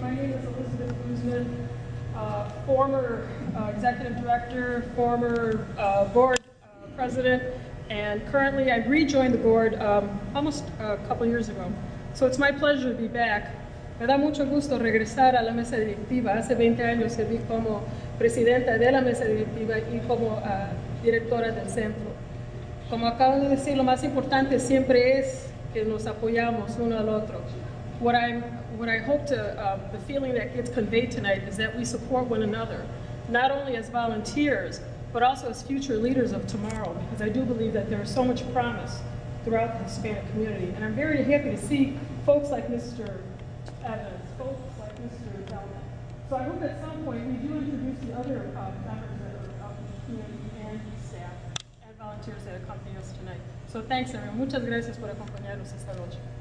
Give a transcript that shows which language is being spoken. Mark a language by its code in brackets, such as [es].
[en] My name is Elizabeth Guzman, former executive director, former board president, and currently I rejoined the board almost a couple years ago. So it's my pleasure to be back. [es] Me da mucho gusto regresar a la mesa directiva. Hace 20 años serví como presidenta de la mesa directiva y como directora del centro. Como acabo de decir, lo más importante siempre es que nos apoyamos uno al otro. [en] What I hope to, the feeling that gets conveyed tonight is that we support one another, not only as volunteers, but also as future leaders of tomorrow, because I do believe that there is so much promise throughout the Hispanic community. And I'm very happy to see folks like Mr. Evans, folks like Mr. Zelman. So I hope at some point we do introduce the other members that are out in the community and staff and volunteers that accompany us tonight. So thanks everyone. [es] Muchas gracias por acompañarnos esta noche.